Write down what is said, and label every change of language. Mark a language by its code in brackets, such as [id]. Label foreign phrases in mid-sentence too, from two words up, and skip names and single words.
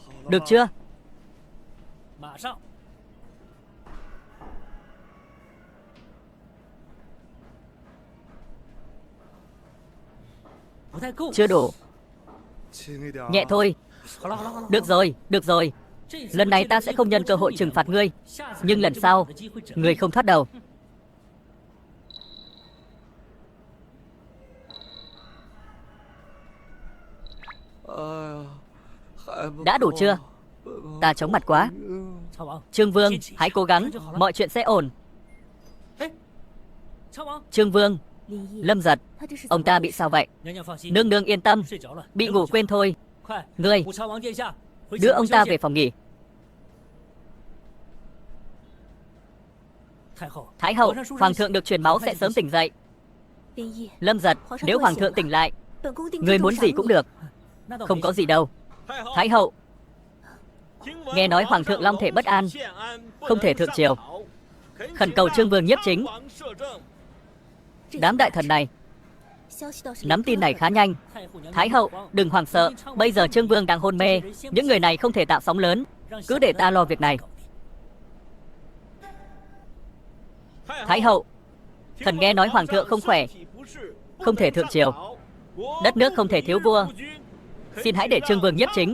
[vi] Được chưa? [zh] 马上。不太够。 [vi] Chưa đủ. Nhẹ thôi. [zh] 好了好了好了。 [vi] Được rồi, được rồi. Lần này ta sẽ không nhân cơ hội trừng phạt ngươi. Nhưng lần sau, ngươi không thoát đầu. Đã đủ chưa? Ta chóng mặt quá. [zh] 昌王， [vi] Trương Vương, hãy cố gắng, mọi chuyện sẽ ổn. [zh] 昌王， [vi] Trương Vương, [zh] 林毅， [vi] Lâm Giật, [zh] 他这是 [vi] ông ta bị sao vậy? [zh] 娘娘放心， [vi] Nương nương yên tâm, [zh] 睡着了， [vi] bị ngủ quên thôi. [zh] 快， [vi] Ngươi, [zh] 扶昌王殿下回 [vi] đưa [zh] 寝 [vi] ông [zh] 宫 [vi] ta [zh] 休息 [vi] về phòng nghỉ. [zh] 太后， [vi] Thái hậu, [zh] 皇上书上 [vi] hoàng [zh] 写 [vi] thượng được truyền máu sẽ sớm tỉnh dậy. [zh] 林毅， [vi] Lâm Giật, nếu hoàng thượng tỉnh lại, [zh] 本宫定 [vi] ngươi [zh] 制 [vi] muốn [zh] 重 [vi] gì [zh] 赏 [vi] cũng [zh] 你。 [vi] được, [zh] 那倒 [vi] không [zh] 没 [vi] có [zh] 事 [vi] gì đâu. Thái hậu, nghe nói hoàng thượng long thể bất an, không thể thượng triều. Khẩn cầu Trương Vương nhiếp chính. Đám đại thần này [zh] 消息倒是 [vi] nắm tin này khá nhanh. [zh] 太后娘娘 [vi] Thái hậu, [zh] 不慌 [vi] đừng hoảng sợ, bây giờ Trương Vương đang hôn mê. Những người này không thể tạo sóng lớn, [zh] 让 [vi] cứ để ta lo việc này. Thái hậu, thần nghe nói hoàng thượng không khỏe, không thể thượng triều. Đất nước không thể thiếu vua. Xin hãy để Trương Vương nhiếp chính.